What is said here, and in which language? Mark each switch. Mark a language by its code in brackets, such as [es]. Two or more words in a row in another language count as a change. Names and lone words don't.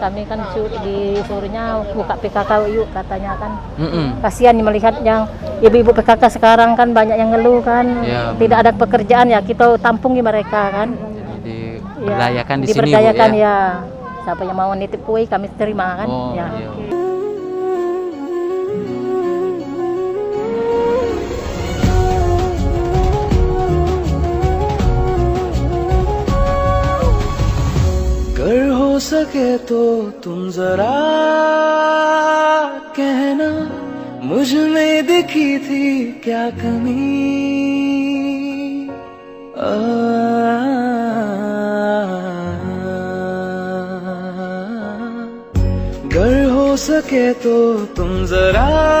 [id] Kami kan disuruhnya buka PKK yuk katanya kan. Kasihan melihat yang ibu-ibu PKK sekarang kan banyak yang ngeluh kan, Ya, tidak ada pekerjaan ya kita tampungi mereka kan. Jadi Ya, diberdayakan di sini, Bu diberdayakan ya. ya. Siapa yang mau nitip kue kami terima kan. Oh, Ya. iya. [hi] अगर हो सके तो तुम जरा कहना मुझ में दिखी थी क्या कमी अगर हो सके तो तुम जरा